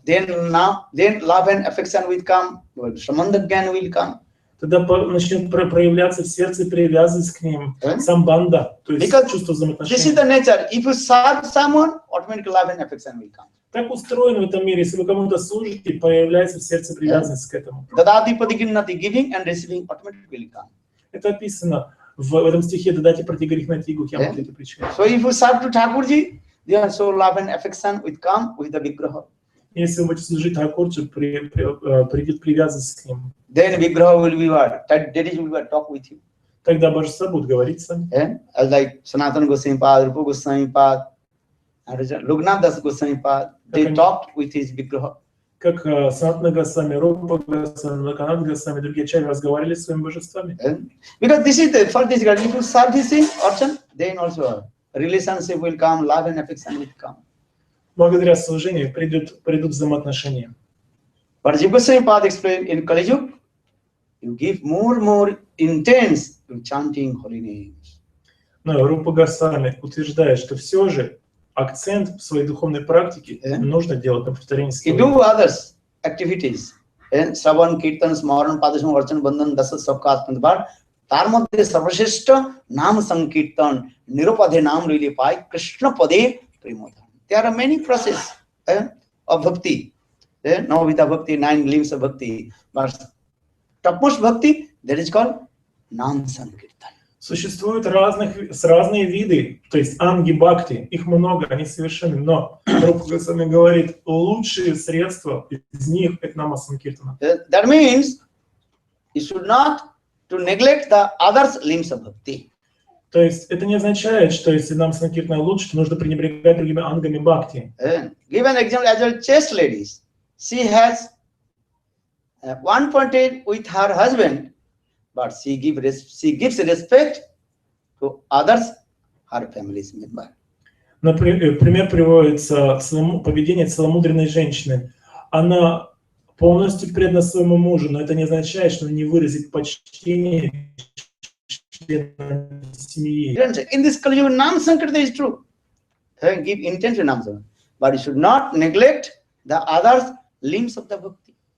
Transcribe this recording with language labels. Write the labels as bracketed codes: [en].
[en] Then love and affection will come, Samandha Gyan will come. [ru] Тогда начнет проявляться в сердце привязанность к ним, самбанда, то есть чувство [en] This is [ru] взаимоотношений. [en] the nature. If you serve someone, automatically love and affection will come. [ru] Так устроено в этом мире, если вы кому-то служите, появляется в сердце привязанность к этому. [sa] Dadati Patiginnati, [en] giving and receiving automatically will come. [ru] Это описано в этом стихе [sa] «Дадати пратигарихнати гухьям». [en] So if you serve to Thakurji, then so love and affection will come with the Vigraha. [ru] Если вы будете служить Тхакурджи, придет привязанность к ним. [en] Then Vigraha will be what? That is will be talk with you. [ru] Тогда божества будут говорить с вами. [en] As like Sanatana Goswami Pad, Rupa Goswami Pad, Raghunath Das Goswami Pad, they talked with his Vigraha. [ru] Как Санатана Госвами, Рупа Госвами, Локанат Госвами, другие ачарьи разговаривали с своими божествами. [en] Because this is the for this regard, if you serve this in Archan, then also relationship will come, love and affection will come. [ru] Благодаря служению придут взаимоотношения. [en] But Jiva Goswami Pad explained in Kali Yuga, you give more intense to chanting holy names. [ru] Но Рупа Госвами утверждает, что все же акцент в своей духовной практике нужно делать на повторении [en] You do others activities. [sa] Shravan, Kirtan, Smaran, Padasham, Archan, Bandhan, Dasa, Sabkat, Pandbar. [bn] তার মধ্যে সর্বশ্রেষ্ঠ নাম সংকীর্তন নিরুপধে নাম রইলে পায় কৃষ্ণ পদে প্রেমধাম. [en] There are many process of bhakti. Navavida bhakti, 9 limbs of bhakti. But topmost bhakti, that is called nam sankirtan. [ru] Существуют разные виды, то есть анги-бхакти, их много, они совершенны, но Рупа Госвами говорит, лучшие средства из них это нама санкиртана. [en] That means you should not to neglect the others limbs of bhakti. [ru] То есть это не означает, что если нам санкиртана лучше, то нужно пренебрегать другими ангами бхакти. [en] Give an example as well, chaste ladies. She has one pointed with her husband, but she gives respect to others, her family's member. [ru] Например, приводится поведение целомудренной женщины. Она полностью предана своему мужу, но это не означает, что она не выразит почтение членам семьи. [en] In this Kali Yuga, Nam Sankirtan is true. Give intention Nam Sankirtan, but you should not neglect the others limbs of the bhakti.